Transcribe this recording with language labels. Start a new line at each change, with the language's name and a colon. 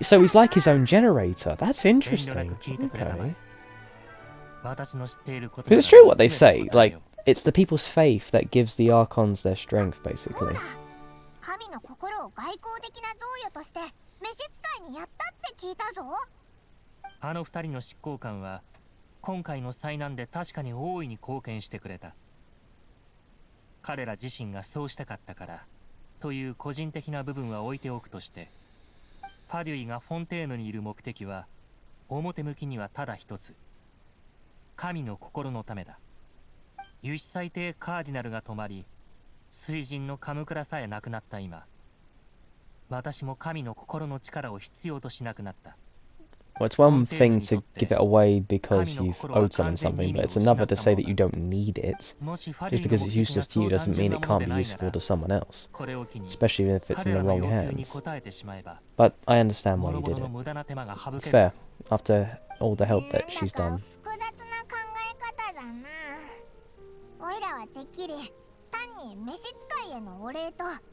English: So he's like his own generator. That's interesting. Okay. Because it's true what they say, like, it's the people's faith that gives the Archons their strength, basically.
Japanese: 神の心を外交的な贈与として召使いにやったって聞いたぞ。あの二人の執行官は今回の災難で確かに大いに貢献してくれた。彼ら自身がそうしたかったからという個人的な部分は置いておくとして、パデュイがフォンテーヌにいる目的は表向きにはただ一つ、神の心のためだ。有志最低カーディナルが止まり、水神のカムクラさえなくなった今、私も神の心の力を必要としなくなった。
English: Well, it's one thing to give it away because you've owed someone something, but it's another to say that you don't need it. Just because it's useless to you doesn't mean it can't be useful to someone else, especially if it's in the wrong hands. But I understand why you did it. It's fair, after all the help that she's done.
Japanese: 複雑な考え方だな。おいらはてっきり単に召使いへのお礼と